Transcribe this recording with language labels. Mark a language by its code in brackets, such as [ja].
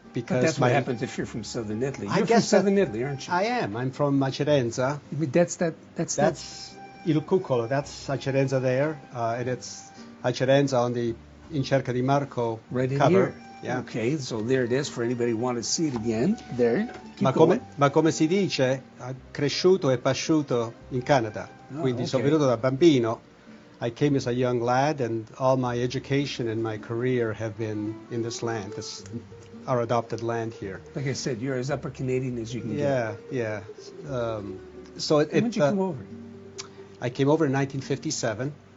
[en] Because that's what happens if you're from Southern Italy. You're from Southern Italy, aren't you? I am. I'm from Macerenza. I mean, that's [it] Il Cuccolo. [en] That's Macerenza there, and it's Macerenza on the In Cerca di Marco right in cover. Here. Yeah. Okay, so there it is for anybody who want to see it again. There. [it] Ma come si dice, cresciuto e pasciuto in Canada. Quindi sono venuto da bambino. [en] I came as a young lad, and all my education and my career have been in this land. This our adopted land here. Like I said, you're as upper Canadian as you can get. Yeah. When did you come over? I came over in 1957.